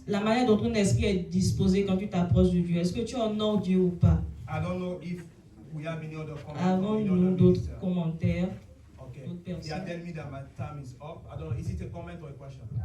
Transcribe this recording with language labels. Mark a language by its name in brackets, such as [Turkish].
[French] La manière dont ton esprit est disposé quand tu t'approches de Dieu, est-ce que tu honores Dieu ou pas? [English] I don't know if we have any other comments. [French] Avons-nous d'autres commentaires? [English] Okay. [French] d'autres personnes? [English] Yeah, tell me that my time is up. I don't know. Is it a comment or a question?